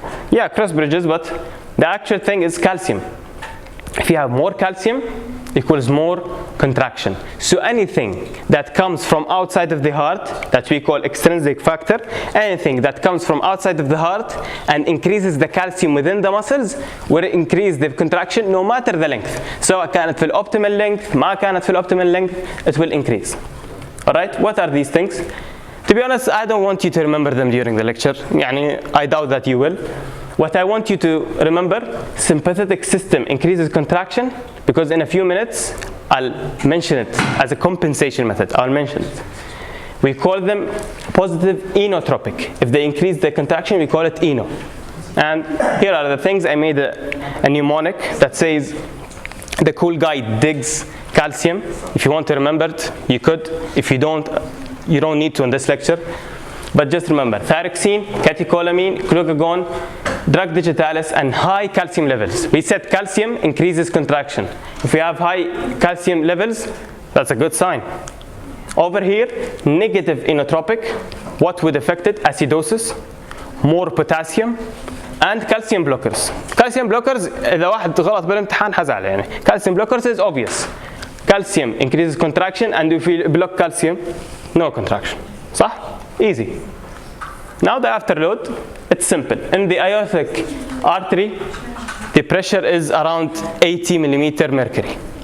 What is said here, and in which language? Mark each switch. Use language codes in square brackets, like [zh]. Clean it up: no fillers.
[en] Yeah, cross bridges, but the actual thing is calcium. If you have more calcium, equals more contraction. So anything that comes from outside of the heart, that we call extrinsic factor, anything that comes from outside of the heart and increases the calcium within the muscles will increase the contraction no matter the length. [ar] سواء كانت في الoptimal length, ما كانت في الoptimal length, [en] it will increase. Alright, what are these things? To be honest, I don't want you to remember them during the lecture. I doubt that you will. What I want you to remember, sympathetic system increases contraction, because in a few minutes I'll mention it as a compensation method. I'll mention it. We call them positive inotropic. If they increase the contraction, we call it ino. And here are the things. I made a mnemonic that says the cool guy digs calcium. If you want to remember it, you could. If you don't, you don't need to in this lecture. But just remember, thyroxine, catecholamine, glucagon, drug digitalis, and high calcium levels. We said calcium increases contraction. If we have high calcium levels, that's a good sign. Over here, negative inotropic. What would affect it? Acidosis, more potassium, and calcium blockers. [ar] Calcium blockers, إذا واحد غلط بالامتحان حزعل يعني. [en] Calcium blockers is obvious. Calcium increases contraction, and if we block calcium, no contraction. صح? Easy. Now the afterload, it's simple. In the aortic artery, the pressure is around 80 millimeter mercury.